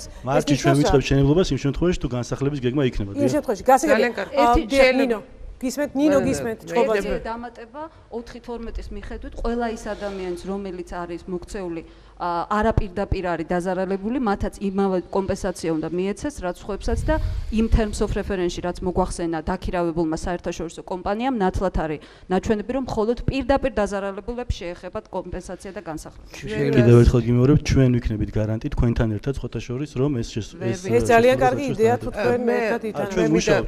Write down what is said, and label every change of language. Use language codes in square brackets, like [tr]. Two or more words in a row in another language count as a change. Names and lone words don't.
[ka] მარტში ჩვენ ვიწყებთ მშენებლობას იმ შემთხვევაში, თუ განსახლების გეგმა იქნება. იმ შემთხვევაში, გასაგებია. გისმენთ ნინო გისმენთ ჩხობაზე დამატება 4.12-ის მიხედვით ყველა ის ადამიანის რომელიც არის მოქცეული არაპირდაპირ არის დაზარალებული, მათაც იმავე კომპენსაცია უნდა მიეცეს, რაც სხვებსაც და იმ [en] terms of reference- [ka] ში, რაც მოგვახსენა დაქირავებულმა საერთაშორისო კომპანიამ, ნათლად არის ნაჩვენები, რომ მხოლოდ პირდაპირ დაზარალებულებს შეეხებათ კომპენსაცია და განსახლება. კიდევ ერთხელ გიმეორებ, ჩვენ ვიქნებით გარანტი თქვენთან ერთად სხვათა შორის, რომ ეს ძალიან კარგი იდეა თუ თქვენ ერთად ითანხმებით.